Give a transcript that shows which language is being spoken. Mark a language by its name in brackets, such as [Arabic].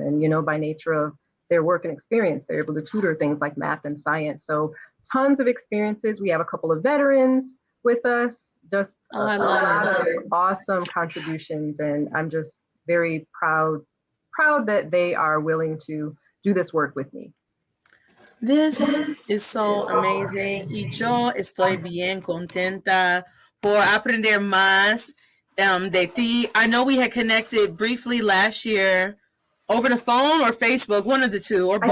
[English] And, by nature of their work and experience, they're able to tutor things like math and science. So tons of experiences. We have a couple of veterans with us. Just a lot of awesome contributions, and I'm just very proud that they are willing to do this work with me. This is so amazing. [Spanish] Y yo estoy bien contenta por aprender más de ti. [English] I know we had connected briefly last year over the phone or Facebook, one of the two, or both.